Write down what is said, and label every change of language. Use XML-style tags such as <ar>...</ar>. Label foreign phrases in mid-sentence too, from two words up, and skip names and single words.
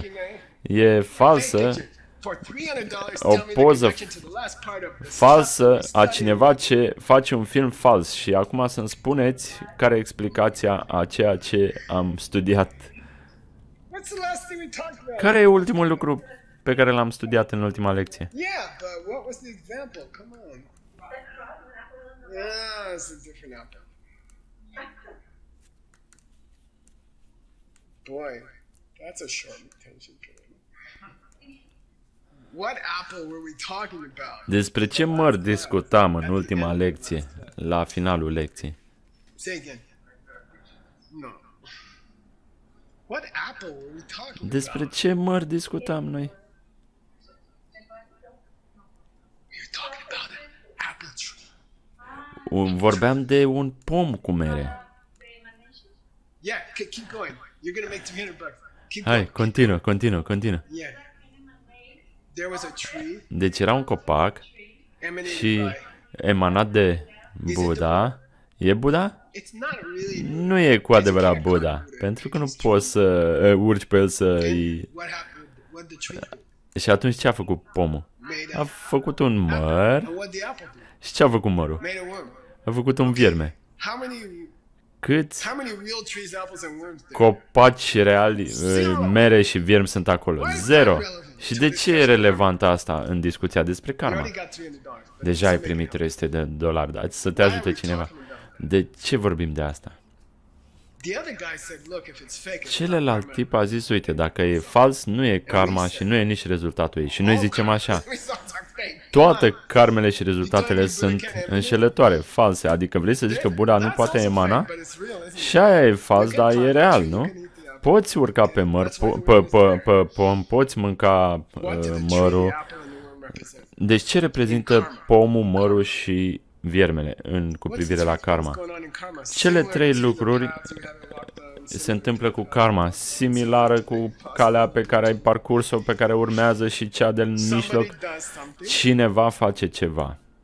<ro>E falsă, o poză falsă a cineva ce face un film fals. Și acum să-mi spuneți care e explicația a ceea ce am studiat. Care e ultimul lucru pe care l-am studiat în ultima lecție?</ro> <en>Yeah, but what was the example? Come on. Yeah, it's a different apple. Boy, that's a short attention period. What apple were we talking about?</en> <ro>Despre ce măr discutam în ultima lecție, la finalul lecției?</ro> <en>Say again. No. What apple were we talking</en> <ro>Despre</ro> <en>about?</en> <ro>ce măr discutam noi?</ro> <en>We were talking about an apple tree.</en> <ro>Vorbeam de un pom cu mere.</ro> <en>Yeah, keep going. You're gonna make $300. Keep</en> <ro>Hai,</ro> <en>going.</en> <ro>continuă.</ro> <en>Yeah. There was a tree</en> <ro>Deci era un copac</ro> <en>emanated</en> <ro>și</ro> <en>by.</en> <ro>emanat de Buddha. E Buddha?</ro> <en>It's not really.</en> <ro>Nu e cu adevărat Buddha, pentru că nu poți să urci pe el să-i...</ro> <en>What happened? What the tree do?</en> <ro>Și atunci ce a făcut pomul?</ro> <en>Made</en> <ro>A</ro> <en>a.</en> <ro>făcut un măr.</ro> <en>And what the apple do?</en> <ro>Și ce a făcut mărul?</ro> <en>Made a worm.</en> <ro>A făcut un vierme.</ro> <en>How many</en> <ro>Câți</ro> <en>real trees, apples, and worms there?</en> <ro>copaci reali, mere și viermi sunt acolo? 0. Și de ce e relevant asta în discuția despre</ro> <en>You</en> <ro>karma?</ro> <en>already got $300.</en> <ro>Deja ai primit $300, dar să te ajute cineva. De ce vorbim de asta?</ro> <en>The other guy said, look, if it's fake, it's not</en> <ro>Celălalt</ro> <en>karma.</en> <ro>tip a zis, uite, dacă e fals, nu e karma și nu e nici rezultatul ei. Și noi zicem așa,</ro> <en>Results are fake.</en> <ro>toate karmele și rezultatele sunt înșelătoare, false. Adică vrei să zici că Buddha nu</ro> <en>That's</en> <ro>poate</ro> <en>also fake,</en> <ro>emana?</ro> <en>but it's real, isn't it?</en> <ro>Și aia e fals, dar e real, nu? Poți urca pe măr, pe pom, poți mânca</ro> <en>What do the tree,</en> <ro>mărul.</ro> <en>the apple, and the worm represent?</en> <ro>Deci ce reprezintă pomul, mărul și viermele cu privire la karma? Cele trei lucruri se întâmplă cu karma, similară cu calea pe care ai parcurs-o, pe care urmează și cea de mijloc. Cineva face ceva.</ro>